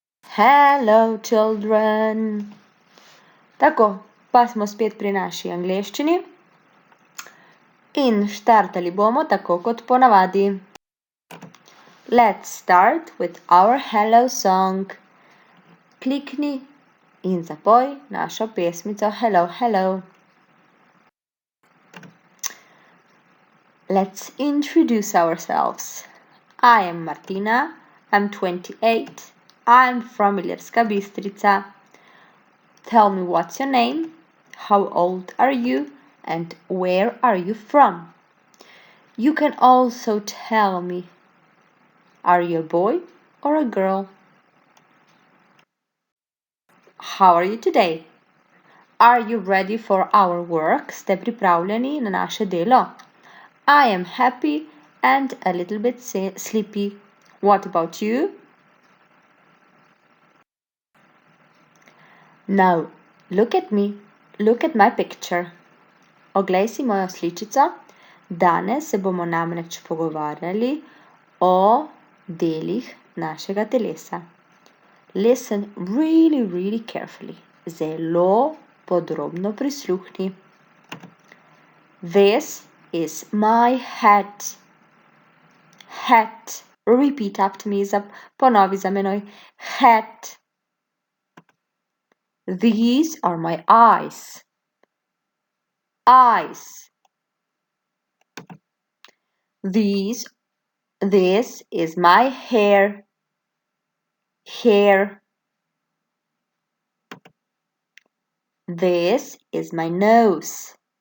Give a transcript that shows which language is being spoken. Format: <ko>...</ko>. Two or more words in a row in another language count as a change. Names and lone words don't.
<en>Hello, children.</en> <sl>Tako, pa smo spet pri naši angleščini in štartali bomo tako kot ponavadi.</sl> <en>Let's start with our hello song.</en> <sl>Klikni in zapoj našo pesmico Hello, hello.</sl> <en>Let's introduce ourselves. I am Martina. I'm 28. I'm from Ilirska Bistrica. Tell me what's your name, how old are you, and where are you from? You can also tell me, are you a boy or a girl? How are you today? Are you ready for our work?</en> <sl>Ste pripravljeni na naše delo?</sl> <en>I am happy and a little bit sleepy. What about you? Now, look at me. Look at my picture.</en> <sl>Oglej si mojo sličico. Danes se bomo namreč pogovarjali o delih našega telesa.</sl> <en>Listen really, really carefully.</en> <sl>Zelo podrobno prisluhni.</sl> <en>This is my head. Head. Repeat after me.</en> <sl>Ponovi za menoj.</sl> <en>Head. These are my eyes. Eyes. This is my hair. Hair. This is my nose.</en>